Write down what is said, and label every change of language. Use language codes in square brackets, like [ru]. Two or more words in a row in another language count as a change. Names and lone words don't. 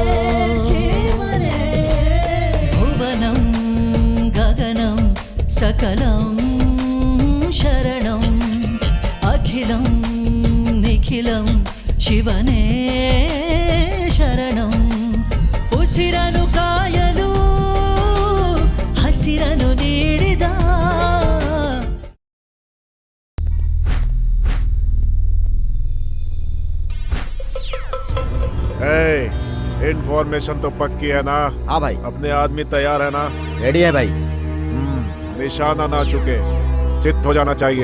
[kn] ಭುವನಂ ಗಗನಂ ಸಕಲಂ ಶರಣಂ ಅಖಿಲಂ ನಿಖಿಲಂ ಶಿವನೇ ಶರಣಂ ಉಸಿರನು ಕಾಯಲು ಹಸಿರನು ನೀಡಿದ [hi] इन्फॉर्मेशन तो पक्की है ना? हाँ भाई, अपने आदमी तैयार है ना? रेडी है भाई। निशाना ना चुके, चित हो जाना चाहिए।